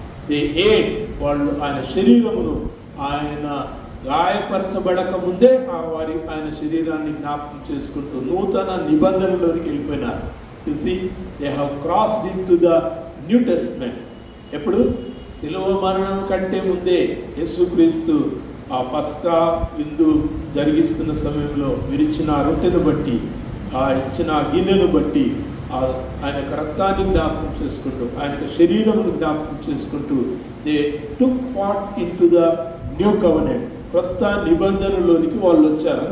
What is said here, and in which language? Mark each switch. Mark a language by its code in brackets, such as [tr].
[en] they ate, [te] వాళ్ళు ఆయన శరీరమును ఆయన గాయపరచబడక ముందే ఆయన శరీరాన్ని జ్ఞాపకం చేసుకుంటూ నూతన నిబంధనలోనికి వెళ్ళిపోయినారు. [en] You see, they have crossed into the New Testament. [te] ఎప్పుడు శిలువ మరణం కంటే ముందే యేసుక్రీస్తు ఆ పస్కా విందు జరిగిస్తున్న సమయంలో విరిచిన రొట్టెను బట్టి, ఆ ఇచ్చిన గిన్నెను బట్టి ఆయన రక్తాన్ని జ్ఞాపకం చేసుకుంటూ, ఆయన శరీరమును జ్ఞాపకం చేసుకుంటూ [en] they took part in to the new covenant, [te] కొత్త నిబంధనలోనికి వాళ్ళు వచ్చారు.